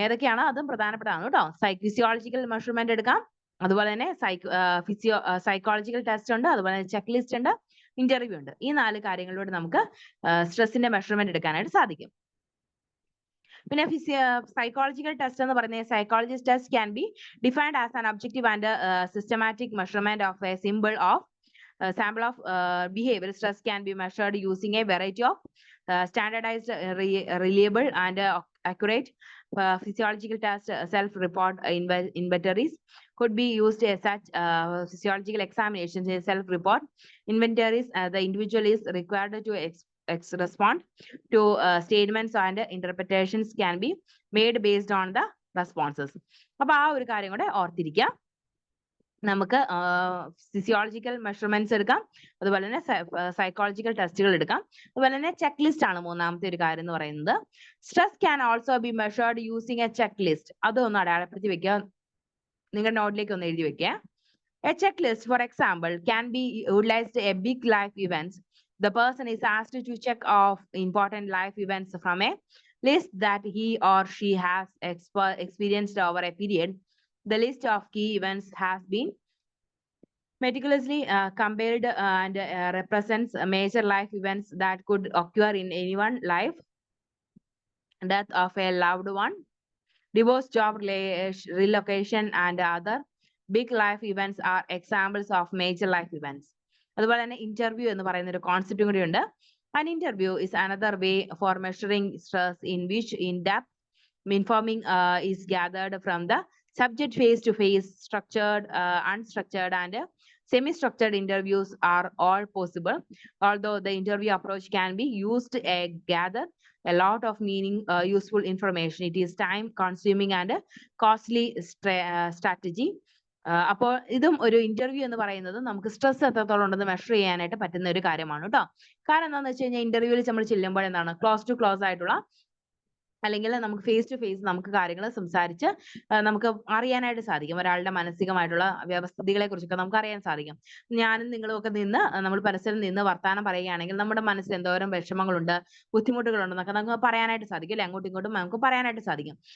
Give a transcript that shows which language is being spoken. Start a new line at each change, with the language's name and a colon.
Malayalam: ഏതൊക്കെയാണ് അതും പ്രധാനപ്പെട്ടതാണ് കേട്ടോ. ഫിസിയോളജിക്കൽ മെഷർമെന്റ് എടുക്കാം, അതുപോലെ തന്നെ സൈക്കോളജിക്കൽ ടെസ്റ്റ് ഉണ്ട്, അതുപോലെ തന്നെ ചെക്ക് ലിസ്റ്റ് ഉണ്ട്, ഇന്റർവ്യൂ ഉണ്ട്. ഈ 4 കാര്യങ്ങളിലൂടെ നമുക്ക് സ്ട്രെസ്സിന്റെ മെഷർമെന്റ് എടുക്കാനായിട്ട് സാധിക്കും. പിന്നെ സൈക്കോളജിക്കൽ ടെസ്റ്റ് എന്ന് പറയുന്നത്
English: Psychologist test can be defined as an objective and systematic measurement of a sample of behavior. Stress can be measured using a variety of standardized, reliable, and accurate physiological tests. Self-report inventories could be used as such physiological examinations. Self-report inventories, the individual is required to respond to statements and interpretations can be made based on the responses.
Malayalam: അപ്പോൾ ആ ഒരു കാര്യം കൂടെ ഓർത്തിരിക്കുക. നമുക്ക് physiological measurements എടുക്കാം, അതുപോലെ തന്നെ സൈക്കോളജിക്കൽ ടെസ്റ്റുകൾ എടുക്കാം, അതുപോലെ തന്നെ ചെക്ക് ലിസ്റ്റ് ആണ് മൂന്നാമത്തെ ഒരു കാര്യം എന്ന് പറയുന്നത്.
English: Stress can also be measured using a check list.
Malayalam: അതൊന്ന് അടയാളപ്പെടുത്തി വെക്കുക, നിങ്ങളുടെ നോട്ടിലേക്ക് ഒന്ന് എഴുതി വെക്കുക.
English: A check list, for example, can be utilized a big life events. The person is asked to check off important life events from a list that he or she has experienced over a period. The list of key events has been meticulously compared and represents major life events that could occur in anyone's life, death of a loved one, divorce, job relocation, and other big life events are examples of major life events.
Malayalam: അതുപോലെ തന്നെ interview എന്ന് പറയുന്ന ഒരു കോൺസെപ്റ്റും കൂടി ഉണ്ട്.
English: An interview is another way for measuring stress in which in-depth informing is gathered from the subject face-to-face, structured, unstructured, and semi-structured interviews are all possible. Although the interview approach can be used to gather a lot of useful information, it is time-consuming and costly strategy.
Malayalam: അപ്പോൾ ഇതും ഒരു interview എന്ന് പറയുന്നത് നമുക്ക് stress എത്രത്തോളം ഉണ്ടെന്ന് measure ചെയ്യാനായിട്ട് പറ്റുന്ന ഒരു കാര്യമാണ് കേട്ടോ. കാരണം എന്താണെന്ന് വെച്ച് കഴിഞ്ഞാൽ ഇന്റർവ്യൂവിൽ നമ്മൾ ചെല്ലുമ്പോൾ എന്താണ് ക്ലോസ് ടു ക്ലോസ് ആയിട്ടുള്ള അല്ലെങ്കിൽ നമുക്ക് ഫേസ് ടു ഫേസ് നമുക്ക് കാര്യങ്ങൾ സംസാരിച്ച് നമുക്ക് അറിയാനായിട്ട് സാധിക്കും. ഒരാളുടെ മാനസികമായിട്ടുള്ള വ്യവസ്ഥിതികളെ കുറിച്ചൊക്കെ നമുക്ക് അറിയാൻ സാധിക്കും. ഞാനും നിങ്ങളും ഒക്കെ നിന്ന് നമ്മൾ പരസ്പരം നിന്ന് വർത്താനം പറയുകയാണെങ്കിൽ നമ്മുടെ മനസ്സിൽ എന്തോരം വിഷമങ്ങളുണ്ട്, ബുദ്ധിമുട്ടുകളുണ്ടെന്നൊക്കെ നമുക്ക് പറയാനായിട്ട് സാധിക്കും അല്ലെ, അങ്ങോട്ടും ഇങ്ങോട്ടും നമുക്ക് പറയാനായിട്ട് സാധിക്കും.